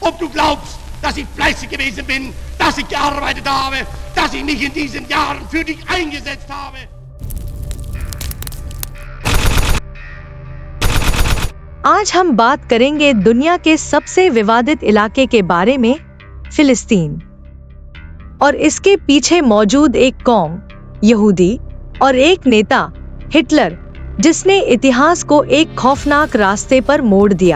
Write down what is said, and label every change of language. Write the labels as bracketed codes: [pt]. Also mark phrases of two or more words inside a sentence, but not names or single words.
[de] Ob du glaubst, dass ich fleißig gewesen bin, dass ich gearbeitet habe, dass ich mich in diesen Jahren für dich eingesetzt habe. [hi] आज हम बात करेंगे दुनिया के सबसे विवादित इलाके के बारे में, फिलिस्तीन, और इसके पीछे मौजूद एक कौम, यहूदी, और एक नेता, हिटलर, जिसने इतिहास को एक खौफनाक रास्ते पर मोड़ दिया।